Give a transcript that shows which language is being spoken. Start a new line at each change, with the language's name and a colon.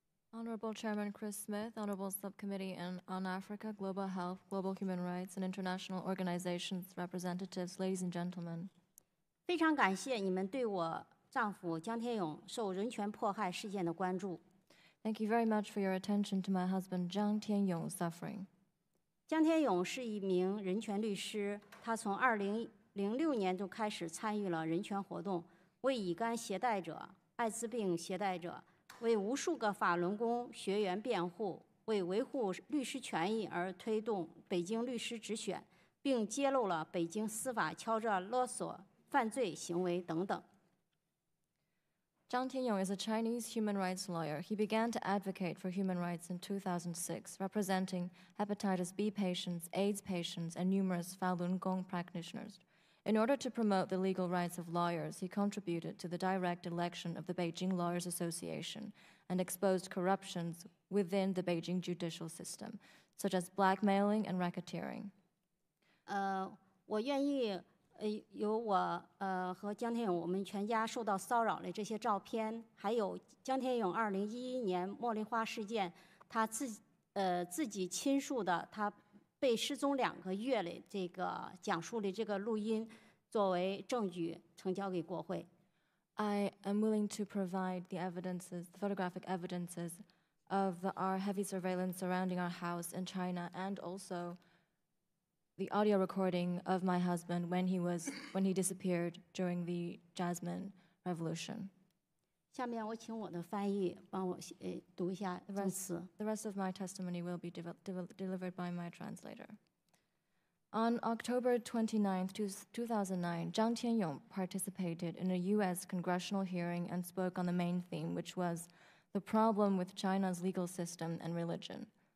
English: Honorable Chairman Chris Smith, Honorable Subcommittee on Africa, Global Health, Global Human Rights, and International Organizations representatives, ladies and gentlemen.
Chinese: 非常感谢你们对我丈夫江天勇受人权迫害事件的关注。
English: Thank you very much for your attention to my husband Zhang Tianyong's suffering.
Chinese: 江天勇是一名人权律师，他从2006年就开始参与了人权活动，为乙肝携带者、艾滋病携带者，为无数个法轮功学员辩护，为维护律师权益而推动北京律师直选，并揭露了北京司法敲诈勒索犯罪行为等等。
English: Zhang Tianyong is a Chinese human rights lawyer. He began to advocate for human rights in 2006, representing hepatitis B patients, AIDS patients, and numerous Falun Gong practitioners. In order to promote the legal rights of lawyers, he contributed to the direct election of the Beijing Lawyers Association and exposed corruptions within the Beijing judicial system. such as blackmailing and racketeering.
Chinese: 我愿意有我和江天勇我们全家受到骚扰的这些照片，还有江天勇2011年茉莉花事件，他自己亲述的他被失踪2个月的这个讲述的这个录音，作为证据呈交给国会。
English: I am willing to provide the evidences, the photographic evidences of our heavy surveillance surrounding our house in China, and also the audio recording of my husband when he disappeared during the Jasmine Revolution.
Chinese: 下面我请我的翻译帮我读一下证词。
English: The rest of my testimony will be delivered by my translator. On October 29, 2009, Zhang Tianyong participated in a U.S. congressional hearing and spoke on the main theme, which was the problem with China's legal system and religion.